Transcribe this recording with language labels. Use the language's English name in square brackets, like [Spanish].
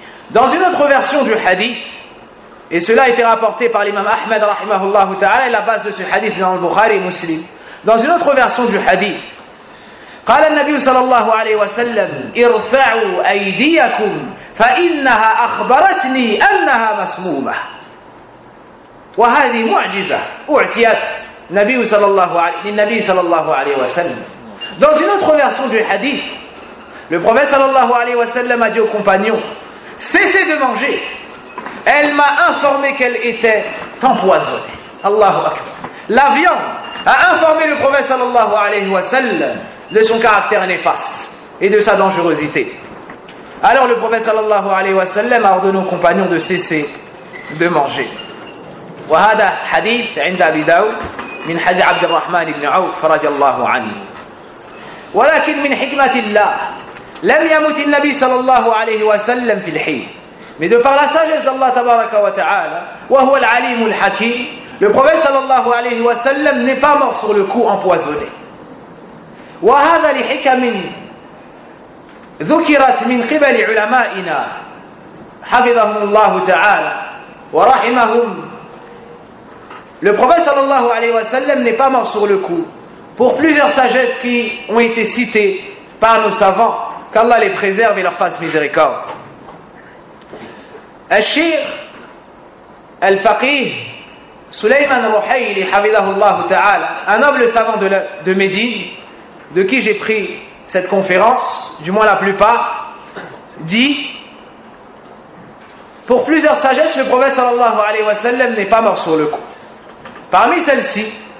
[French] Dans une autre version du hadith, et cela a été rapporté par l'imam Ahmed [Arabic] rahimahullah ta'ala, [French] et la base de ce hadith dans le Bukhari Muslim, dans une autre version du hadith, [Arabic] قال النبي صلى الله عليه وسلم ارفعوا ايديكم فانها اخبرتني انها مسمومه. وهذه معجزه اعطيت النبي صلى الله عليه للنبي صلى الله عليه وسلم. [French] Dans une autre version du hadith, le prophète [Arabic] sallallahu alayhi wa sallam [French] a dit aux compagnons, cessez de manger. Elle m'a informé qu'elle était empoisonnée. Allahu Akbar. La viande a informé le prophète [Arabic] sallallahu alayhi wa sallam [French] de son caractère néfaste et de sa dangerosité. Alors le prophète [Arabic] sallallahu alayhi wa sallam [French] a ordonné aux compagnons de cesser de manger. [Arabic] Wahada hadith inda Abi Daoud min hadith Abdurrahman ibn Awf radiyallahu anhu. ولكن من حكمة الله لم يموت النبي صلى الله عليه وسلم في الحين. [French] Mais de par la sagesse d'Allah [Arabic] تبارك وتعالى وهو العليم الحكيم, [French] le prophète [Arabic] صلى الله عليه وسلم [French] n'est pas mort sur le coup empoisonné. [Arabic] وهذا لحكم ذكرت من قبل علمائنا حفظهم الله تعالى ورحمهم. [French] Le prophète [Arabic] صلى الله عليه وسلم [French] n'est pas mort sur le coup pour plusieurs sagesses qui ont été citées par nos savants, qu'Allah les préserve et leur fasse miséricorde. Al-Shir al-Faqih Sulayman al-Ruhayli [Arabic] Havidahullah ta'ala, [French] un noble savant de Médine, de qui j'ai pris cette conférence, du moins la plupart, dit, pour plusieurs sagesses, le prophète [Arabic] sallallahu alayhi wa sallam [French] n'est pas mort sur le coup. Parmi celles-ci,